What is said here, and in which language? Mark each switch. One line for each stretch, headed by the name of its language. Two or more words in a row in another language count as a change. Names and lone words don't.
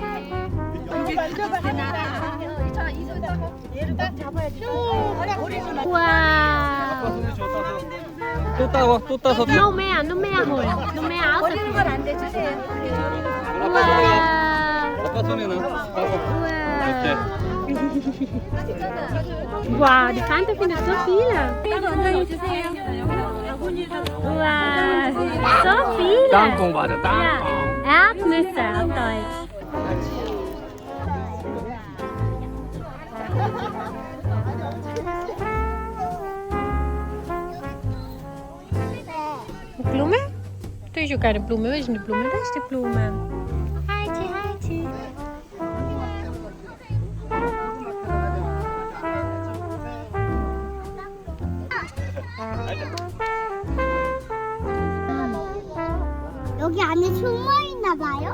Korean: 우와. 또 따서. 노매야 홀. 노매야 아웃. 버리는 건 안 돼, 주세요. 우와. 아빠 손에는
German: Uah. Wow, die Tante findet so viele. Wow, so viele.
Korean: 땅콩 맞아,
German: Ja,
Korean: 땅콩.
German: Erdnüsse auf Deutsch. Eine Blume? Das ist ja keine Blume. Was ist eine Blume? Das ist die Blume. Heiti, Heiti.
Korean: 여기 안에 숨어 있나 봐요?